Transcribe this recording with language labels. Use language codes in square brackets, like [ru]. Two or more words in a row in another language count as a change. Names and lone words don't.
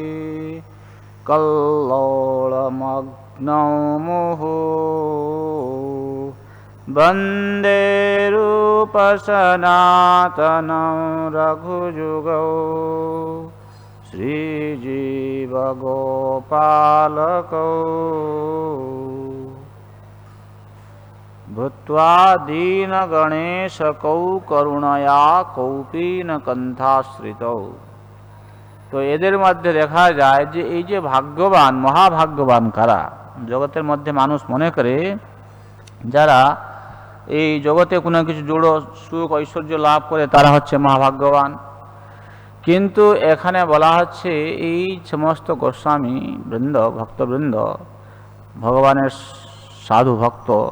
[sa] কল্লোলমগ্নৌ মুহুঃ বন্দে রূপসনাতনং রঘুযুগৌ শ্রীজীবগোপালকৌ ভূত্বা দীনগণেশকৌ করুণয়া কৌপীনকণ্ঠাশ্রিতৌ। [bn] তো এদের মধ্যে দেখা যায় যে এই যে ভাগ্যবান, মহাভাগ্যবান কারা? জগতের মধ্যে মানুষ মনে করে যারা এই জগতে কোনো কিছু জড় সুখ ঐশ্বর্য লাভ করে তারা হচ্ছে মহাভাগ্যবান। কিন্তু এখানে বলা হচ্ছে এই সমস্ত গোস্বামী বৃন্দ, ভক্তবৃন্দ, ভগবানের সাধু ভক্ত,